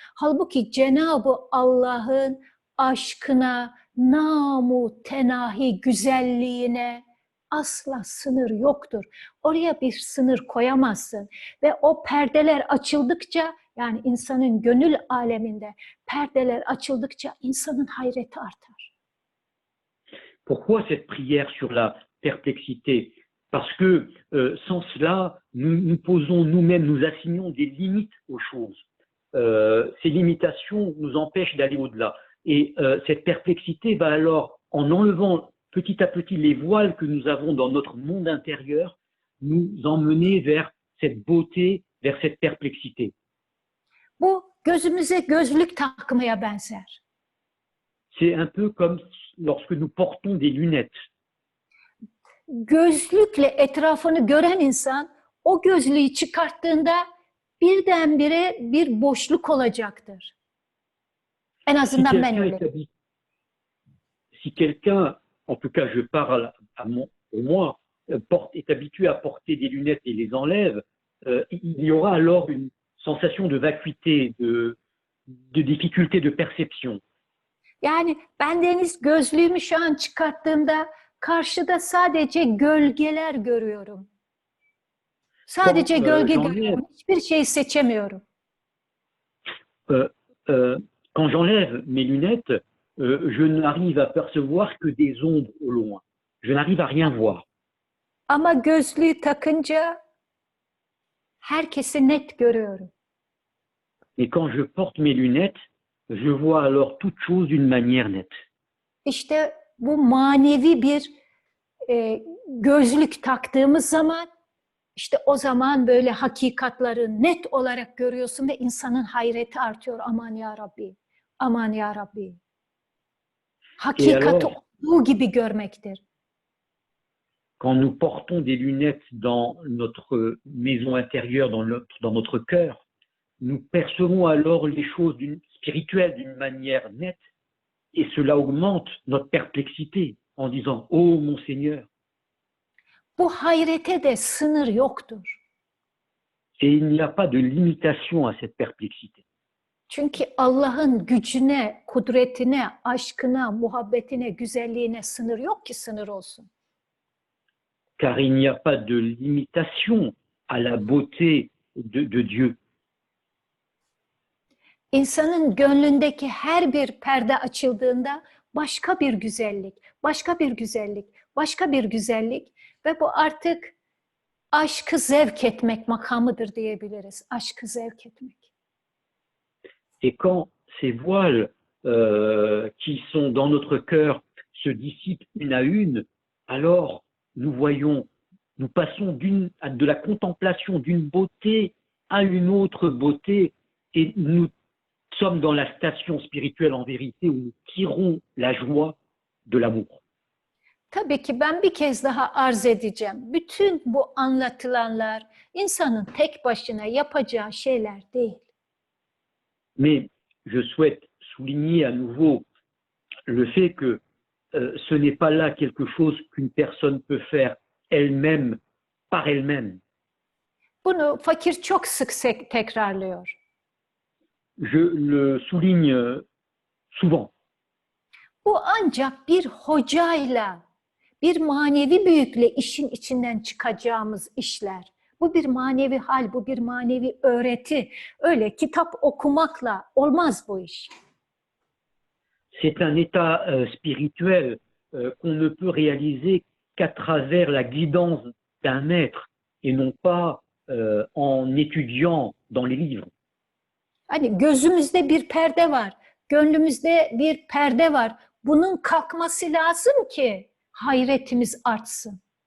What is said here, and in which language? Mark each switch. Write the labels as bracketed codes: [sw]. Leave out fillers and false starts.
[tr] Halbuki Cenab-ı Allah'ın aşkına, namu tenahi güzelliğine asla sınır yoktur. Oraya bir sınır koyamazsın. Ve o perdeler açıldıkça, yani insanın gönül aleminde perdeler açıldıkça insanın hayreti artar. [fr] Pourquoi cette prière sur la perplexité? Parce que sans cela, nous posons nous-mêmes, nous assignons des limites aux choses. Ces limitations nous empêchent d'aller au-delà. Et cette perplexité va alors, en enlevant petit à petit les voiles que nous avons dans notre monde intérieur, nous emmener vers cette beauté, vers cette perplexité. [tr] Bu gözümüze gözlük takmaya benzer. [fr] C'est un peu comme lorsque nous portons des lunettes. [tr] Gözlükle etrafını gören insan o gözlüğü çıkarttığında birdenbire bir boşluk olacaktır. En azından ben öyle. [fr] Si quelqu'un, en tout cas je parle pour moi, est habitué à porter des lunettes et les enlève, il y aura alors une sensation de vacuité, de difficulté de perception. [tr] Yani ben Deniz gözlüğümü şu an çıkarttığımda karşıda sadece gölgeler görüyorum. Sadece gölge görüyorum. Hiçbir şey seçemiyorum. [fr] Quand j'enlève mes lunettes, je n'arrive à percevoir que des ombres au loin. Je n'arrive à rien voir. [tr] Ama gözlüğü takınca herkesi net görüyorum. [fr] Et quand je porte mes lunettes, je vois alors toute chose d'une manière nette. [tr] İşte bu manevi bir gözlük taktığımız zaman, işte o zaman böyle hakikatları net olarak görüyorsun ve insanın hayreti artıyor. Aman ya Rabbi, aman ya Rabbi. Hakikati olduğu gibi görmektir. [fr] Quand nous portons des lunettes dans notre maison intérieure, dans notre cœur, nous percevons alors les choses spirituelles d'une manière nette et cela augmente notre perplexité en disant « Oh mon Seigneur ». [tr] Bu hayrete de sınır yoktur. [fr] Et il n'y a pas de limitation à cette perplexité. [tr] Çünkü Allah'ın gücüne, kudretine, aşkına, muhabbetine, güzelliğine sınır yok ki sınır olsun. [fr] Car il n'y a pas de limitation à la beauté de Dieu. [tr] İnsanın gönlündeki her bir perde açıldığında başka bir güzellik, başka bir güzellik, başka bir güzellik ve bu artık aşkı zevk etmek makamıdır diyebiliriz. Aşkı zevk etmek. [fr] Et quand ces voiles qui sont dans notre cœur se dissipent une à une, alors nous passons de la contemplation d'une beauté à une autre beauté et nous sommes dans la station spirituelle en vérité où nous tirons la joie de l'amour. [tr] Tabii ki ben bir kez daha arz edeceğim. Bütün bu anlatılanlar insanın tek başına yapacağı şeyler değil. [fr] Mais je souhaite souligner à nouveau le fait que ce n'est pas là quelque chose qu'une personne peut faire elle-même, par elle-même. [tr] Bunu fakir çok sık tekrarlıyor. [fr] Je le souligne souvent. [tr] Bu ancak bir hocayla, bir manevi büyükle işin içinden çıkacağımız işler. Bu bir manevi hal, bu bir manevi öğreti. Öyle kitap okumakla olmaz bu iş. [fr] C'est un état spirituel qu'on ne peut réaliser qu'à travers la guidance d'un maître et non pas en étudiant dans les livres. [tr] Hani gözümüzde bir perde var, gönlümüzde bir perde var. Bunun kalkması lazım ki hayretimiz artsın.